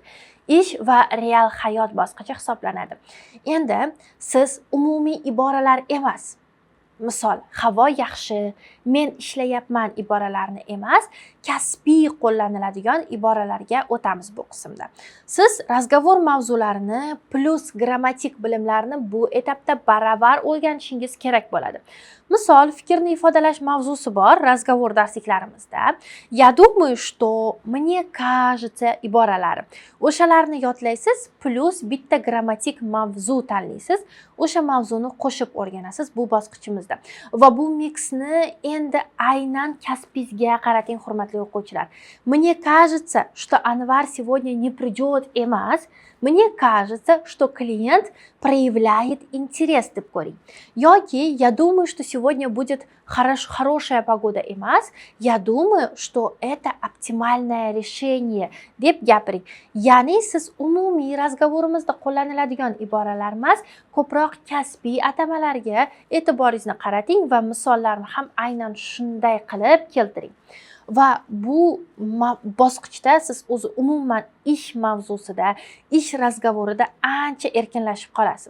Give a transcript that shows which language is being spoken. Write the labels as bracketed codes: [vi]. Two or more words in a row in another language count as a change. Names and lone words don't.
[uz] Ish va real hayot bosqichi hisoblanadi. Endi siz umumiy iboralar emas, misol, havo yaxshi, men ishlayapman iboralarini emas, kasbiy qo'llaniladigan iboralarga o'tamiz bu qismda. Siz razgovor mavzularini plus grammatik bilimlarini bu etapda baravar o'rganishingiz kerak bo'ladi. Misol, fikrni ifodalash mavzusi bor razgovor darsliklarimizda. [ru] Я думаю, что, мне кажется iboralari. [uz] O'shalarni yodlaysiz, plus bitta grammatik mavzu tanlaysiz. O'sha mavzuni qo'shib o'rganasiz bu bosqichimizda. Va bu miksni endi aynan kasbingizga qarating, hurmatli o'quvchilar. [ru] Мне кажется, что Anvar сегодня не придет emas. Мне кажется, что клиент проявляет интерес [uz] deb ko'ring. [ru] Yoki я думаю, что сегодня будет хорошая погода emas. Я думаю, что это оптимальное решение [uz] deb gapiring. Ya'ni siz umumiy razgovorimizda qo'llaniladigan iboralar emas, ko'proq kasbiy atamalarga e'tiboringizni qarating va misollarni ham aynan shunday qilib keltiring. Va bu bosqichda siz o'zi umuman ish mavzusida, ish razgovorida ancha erkinlashib qolasiz.